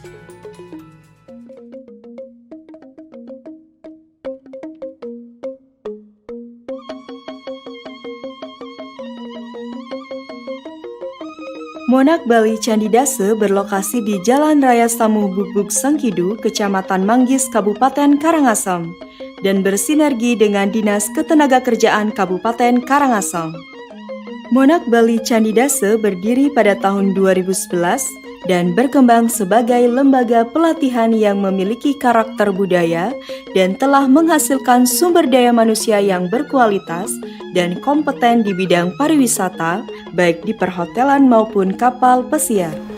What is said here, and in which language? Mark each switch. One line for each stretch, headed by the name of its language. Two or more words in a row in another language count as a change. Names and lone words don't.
Indonesian: Monarch Bali Candi Dase berlokasi di Jalan Raya Samu Bukbuk Sangkidu, Kecamatan Manggis, Kabupaten Karangasem, dan bersinergi dengan Dinas Ketenagakerjaan Kabupaten Karangasem. Monarch Bali Candi Dase berdiri pada tahun 2011 dan berkembang sebagai lembaga pelatihan yang memiliki karakter budaya dan telah menghasilkan sumber daya manusia yang berkualitas dan kompeten di bidang pariwisata, baik di perhotelan maupun kapal pesiar.